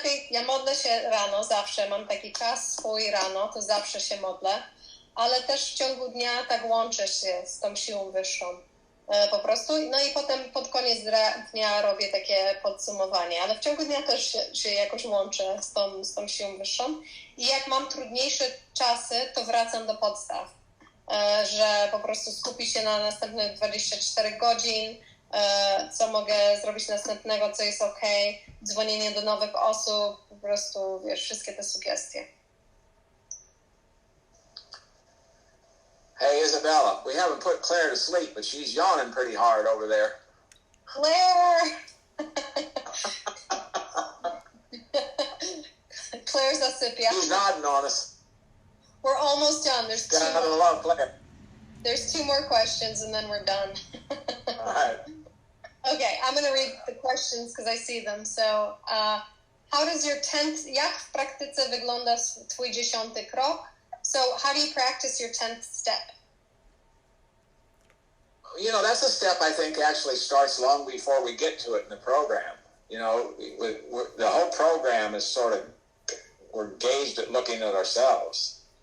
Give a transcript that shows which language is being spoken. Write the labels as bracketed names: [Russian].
[Polish] Ja modlę się rano zawsze, mam taki czas swój rano, to zawsze się modlę, ale też w ciągu dnia tak łączę się z tą siłą wyższą po prostu, no i potem pod koniec dnia robię takie podsumowanie, ale w ciągu dnia też się jakoś łączę z tą siłą wyższą i jak mam trudniejsze czasy, to wracam do podstaw, że po prostu skupić się na następnych 24 godzin, co mogę zrobić następnego, co jest okej, dzwonienie do nowych osób, po prostu, wiesz, wszystkie te sugestie. [English] Hey, Isabella, we haven't put Claire to sleep, but she's yawning pretty hard over there. Claire! [Polish] Claire zasypia. [English] She's nodding on us. We're almost done. Gotta love Claire. There's 2 more questions and then we're done. All right. Okay, I'm going to read the questions because I see them. So, how does your 10th, [Polish] jak w praktyce wygląda twój 10. krok? [English] So, how do you practice your 10th step? You know, that's a step I think actually starts long before we get to it in the program. You know, the whole program is sort of, we're gauged at looking at ourselves.